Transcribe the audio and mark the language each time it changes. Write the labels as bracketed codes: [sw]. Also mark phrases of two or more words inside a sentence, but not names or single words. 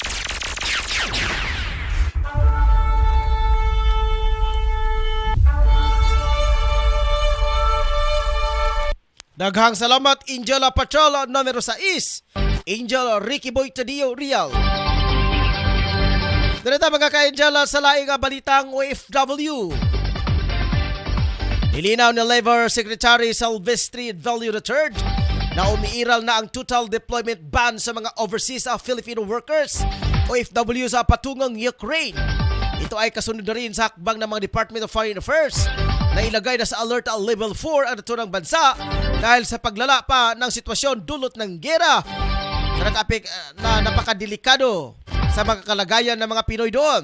[ceb] Daghang salamat Angel Patrol numero 6, Angel Ricky Boy Tadio Real. Direta mga ka-angel sa laing balitang OFW. [tl] Nilinaw ni Labor Secretary Silvestre Valio III na umiiral na ang [en] total deployment ban [tl] sa mga [en] overseas Filipino workers [tl] OFW sa patungang Ukraine. Ito ay kasunod na rin sa hakbang ng mga Department of Foreign Affairs na ilagay na sa Alert Level 4 ang naturang bansa dahil sa paglala pa ng sitwasyon dulot ng gera na napakadelikado sa mga kalagayan ng mga Pinoy doon.